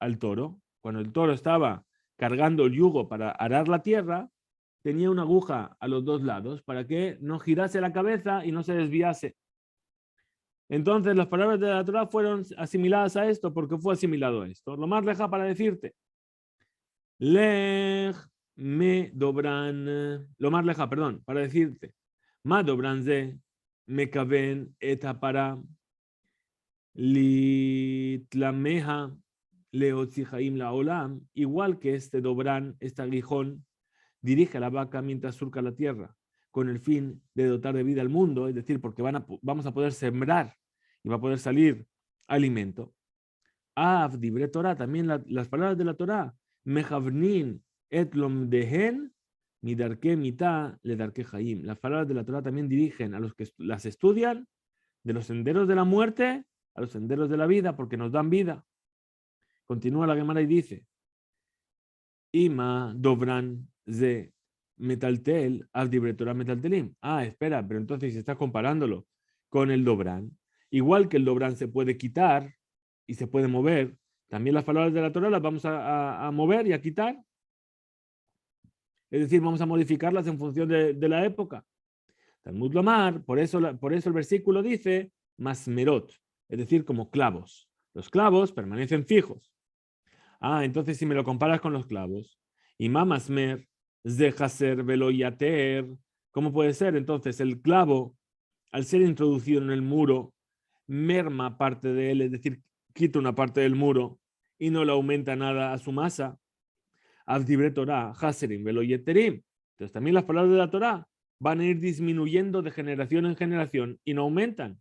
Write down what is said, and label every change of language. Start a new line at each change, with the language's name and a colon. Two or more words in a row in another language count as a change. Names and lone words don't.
Spanish: Cuando el toro estaba cargando el yugo para arar la tierra, tenía una aguja a los dos lados para que no girase la cabeza y no se desviase. Entonces las palabras de la Torah fueron asimiladas a esto porque fue asimilado a esto. Lo más leja para decirte, lej me dobran, lo más leja, perdón, para decirte,
Hebrew: מה דרבן זה מכוין את הפרה לתלמיה להוציא חיים לעולם,
Spanish: igual que este dobran, este aguijón, dirige a la vaca mientras surca la tierra, con el fin de dotar de vida al mundo, es decir, porque vamos a poder sembrar y va a poder salir alimento.
Hebrew: אף דברי תורה,
Spanish: también las palabras de la Torah,
Hebrew: מכוונין את לומדיהן מדרכי מיתה לדרכי חיים.
Spanish: Las palabras de la Torah también dirigen a los que las estudian de los senderos de la muerte a los senderos de la vida, porque nos dan vida. Continúa la Gemara y dice,
Hebrew: אי מה דרבן זה מיטלטל אף דברי תורה מיטלטלין.
Spanish: Ah, espera, pero entonces si estás comparándolo con el dobran, igual que el dobran se puede quitar y se puede mover, también las palabras de la Torah las vamos a mover y a quitar. Es decir, vamos a modificarlas en función de la época.
Hebrew: תלמוד לומר,
Spanish: por eso el versículo dice masmerot, es decir, como clavos. Los clavos permanecen fijos. Ah, entonces si me lo comparas con los clavos,
Hebrew: אי מה מסמר זה חסר ולא יתר,
Spanish: ¿cómo puede ser? Entonces el clavo, al ser introducido en el muro, merma parte de él, es decir, quita una parte del muro y no le aumenta nada a su masa.
Hebrew: אף דברי תורה חסרים ולא יתרים.
Spanish: Entonces también las palabras de la Torah van a ir disminuyendo de generación en generación y no aumentan.